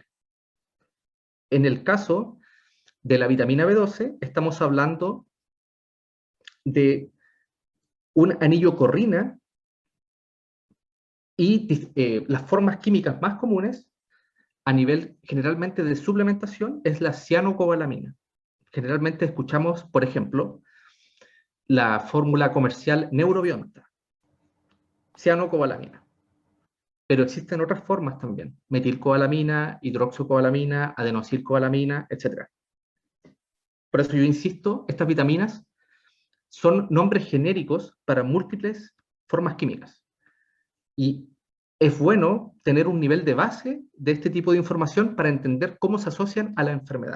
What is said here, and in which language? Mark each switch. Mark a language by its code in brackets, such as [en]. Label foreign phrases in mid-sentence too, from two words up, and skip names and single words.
[es] En el caso de la vitamina B12, estamos hablando de un anillo corrina y las formas químicas más comunes a nivel generalmente de suplementación es la cianocobalamina. Generalmente escuchamos, por ejemplo, la fórmula comercial Neurobionta, cianocobalamina. Pero existen otras formas también, metilcobalamina, hidroxocobalamina, adenosylcobalamina, etc. Por eso yo insisto, estas vitaminas son nombres genéricos para múltiples formas químicas. Y es bueno tener un nivel de base de este tipo de información para entender cómo se asocian a la enfermedad.